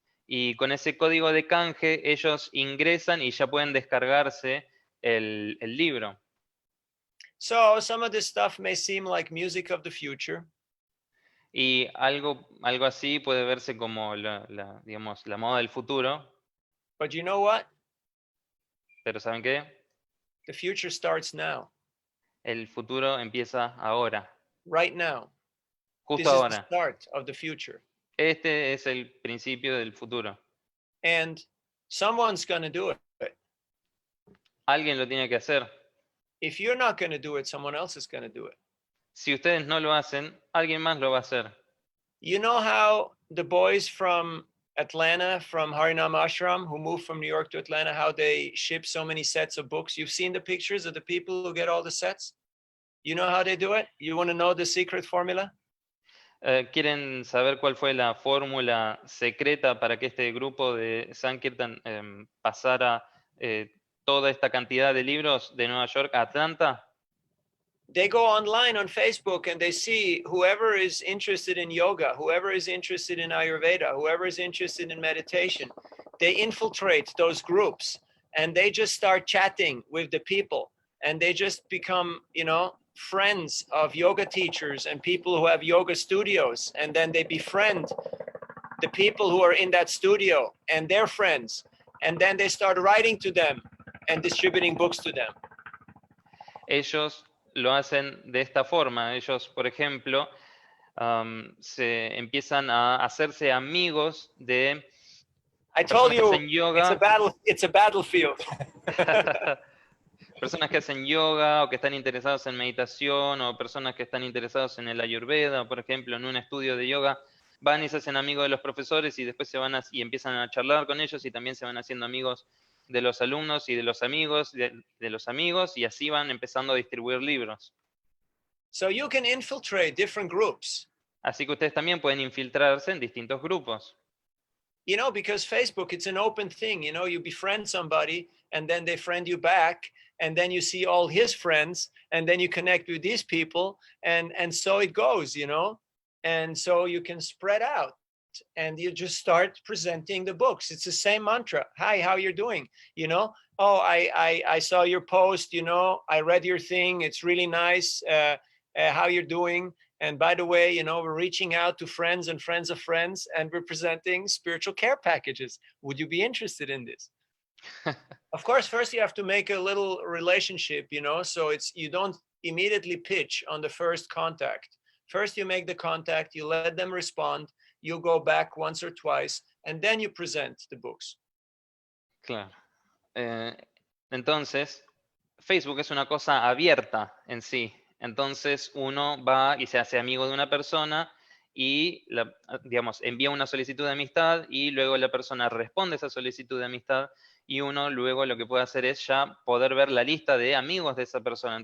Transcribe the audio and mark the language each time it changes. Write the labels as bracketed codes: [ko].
[es] Y con ese código de canje ellos ingresan y ya pueden descargarse el libro. [en] So some of this stuff may seem like music of the future. [es] Y algo así puede verse como digamos, la moda del futuro. [en] But you know what? [es] Pero ¿saben qué? [en] The future starts now. [es] El futuro empieza ahora. [en] Right now. [es] Justo [en] This is [es] ahora. [en] the start of the future. [es] Este es el principio del futuro. [en] And someone's going to do it. [es] Alguien lo tiene que hacer. [en] If you're not going to do it, someone else is going to do it. [es] Si ustedes no lo hacen, alguien más lo va a hacer. [en] You know how the boys from Atlanta, from Harinam Ashram, who moved from New York to Atlanta, how they ship so many sets of books? You've seen the pictures of the people who get all the sets? You know how they do it? You want to know the secret formula? [es] ¿Quieren saber cuál fue la fórmula secreta para que este grupo de Sankirtan pasara toda esta cantidad de libros de Nueva York a Atlanta? [en] They go online on Facebook and they see whoever is interested in yoga, whoever is interested in Ayurveda, whoever is interested in meditation, they infiltrate those groups and they just start chatting with the people and they just become, friends of yoga teachers and people who have yoga studios. And then they befriend the people who are in that studio and their friends. And then they start writing to them and distributing books to them. [es] Ellos lo hacen de esta forma. Ellos, por ejemplo, se empiezan a hacerse amigos de [en] I told you, [es] hacen yoga. [en] It's a battlefield. [es] Personas que hacen yoga o que están interesados en meditación o personas que están interesados en el Ayurveda, por ejemplo, en un estudio de yoga, van y se hacen amigos de los profesores y después y empiezan a charlar con ellos y también se van haciendo amigos de los alumnos y de los amigos, de los amigos, y así van empezando a distribuir libros. [en] So you can infiltrate different groups. [es] Así que ustedes también pueden infiltrarse en distintos grupos. [en] Because Facebook, it's an open thing. You befriend somebody and then they friend you back and then you see all his friends and then you connect with these people and so it goes, and so you can spread out and you just start presenting the books. It's the same mantra. Hi, how you're doing? Oh, I saw your post, I read your thing. It's really nice. How you're doing? And by the way, we're reaching out to friends and friends of friends and we're presenting spiritual care packages. Would you be interested in this? Of course, first you have to make a little relationship, so you don't immediately pitch on the first contact. First you make the contact, you let them respond, you go back once or twice, and then you present the books. [es] Claro. Entonces, Facebook es una cosa abierta en sí. Entonces uno va y se hace amigo de una persona y, envía una solicitud de amistad y luego la persona responde a esa solicitud de amistad y uno luego lo que puede hacer es ya poder ver la lista de amigos de esa persona.